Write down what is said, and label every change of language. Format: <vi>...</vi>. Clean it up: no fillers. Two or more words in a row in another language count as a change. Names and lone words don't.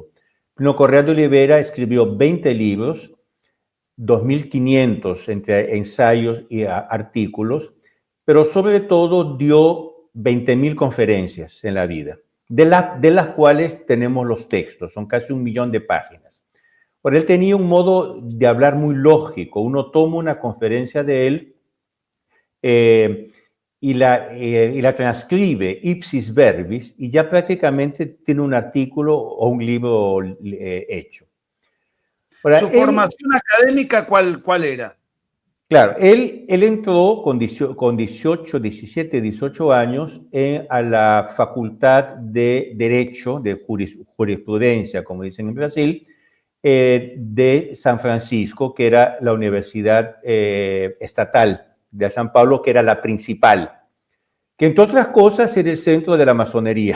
<es>Plinio Correa de Oliveira escribió 20 libros, 2.500 entre ensayos y artículos, pero sobre todo dio 20.000 conferencias en la vida, de las cuales tenemos los textos, son casi 1 millón de páginas. Pero él tenía un modo de hablar muy lógico. Uno toma una conferencia de él y la transcribe</es> <la>ipsis verbis</la> <es>y ya prácticamente tiene un artículo o un libro hecho. Ahora, ¿su formación académica cuál era? Claro, él entró con 17, 18 años a la Facultad de Derecho, de Jurisprudencia, como dicen en Brasil, de San Francisco, que era la Universidad Estatal de San Pablo, que era la principal, que entre otras cosas era el centro de la masonería.</es>